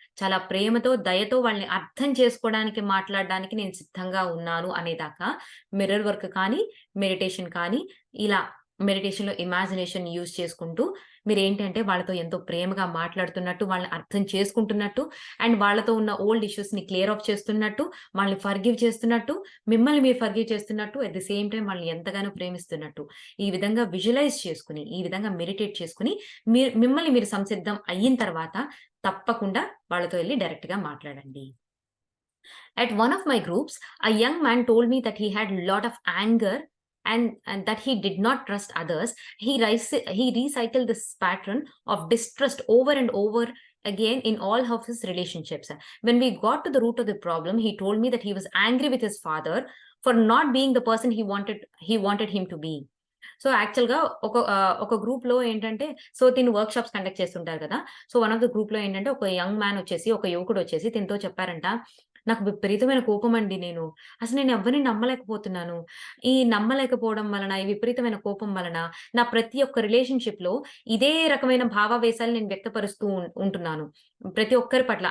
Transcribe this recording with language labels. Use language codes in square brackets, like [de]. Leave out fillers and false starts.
[te] చాలా ప్రేమతో, దయతో వాళ్ళని అర్థం చేసుకోవడానికి మాట్లాడడానికి నేను సిద్ధంగా ఉన్నాను అనేదాకా మిర్రర్ వర్క్ కానీ, మెడిటేషన్ కానీ ఇలా మెడిటేషన్‌లో ఇమాజినేషన్ యూజ్ చేసుకుంటూ మీరేంటంటే వాళ్ళతో ఎంతో ప్రేమగా మాట్లాడుతున్నట్టు, వాళ్ళని అర్థం చేసుకుంటున్నట్టు, అండ్ వాళ్ళతో ఉన్న ఓల్డ్ ఇష్యూస్‌ని క్లియర్ ఆఫ్ చేస్తున్నట్టు, వాళ్ళని ఫర్‌గివ్ చేస్తున్నట్టు, మిమ్మల్ని మీరు ఫర్‌గివ్ చేస్తున్నట్టు, అట్ ది సేమ్ టైమ్ వాళ్ళని ఎంతగానో ప్రేమిస్తున్నట్టు. ఈ విధంగా విజువలైజ్ చేసుకొని, ఈ విధంగా మెడిటేట్ చేసుకొని, మిమ్మల్ని మీరు సంసిద్ధం అయిన తర్వాత తప్పకుండా వాళ్ళతో ఎళ్లి డైరెక్ట్‌గా మాట్లాడండి. [en] At one of my groups, a young man told me that he had a lot of anger and that he did not trust others. He recycled this pattern of distrust over and over again in all of his relationships. When we got to the root of the problem, he told me that he was angry with his father for not being the person he wanted him to be. [te] So, యాక్చువల్‌గా ఒక గ్రూప్‌లో ఏంటంటే తిను workshops conduct చేస్తుంటారు కదా! So, one of the గ్రూప్‌లో ఏంటంటే ఒక యంగ్ మ్యాన్ వచ్చేసి, ఒక యువకుడొచ్చేసి తినతో చెప్పారంట, "నాకు విపరీతమైన కోపమండి నేను. అసలు నేను ఎవ్వరిని నమ్మలేకపోతున్నాను. ఈ నమ్మలేకపోవడం వలన, ఈ విపరీతమైన కోపం వలన నా ప్రతి ఒక్క రిలేషన్‌షిప్‌లో ఇదే రకమైన భావావేశాలు నేను వ్యక్తపరుస్తూ ఉంటున్నాను. ప్రతి ఒక్కరి పట్ల.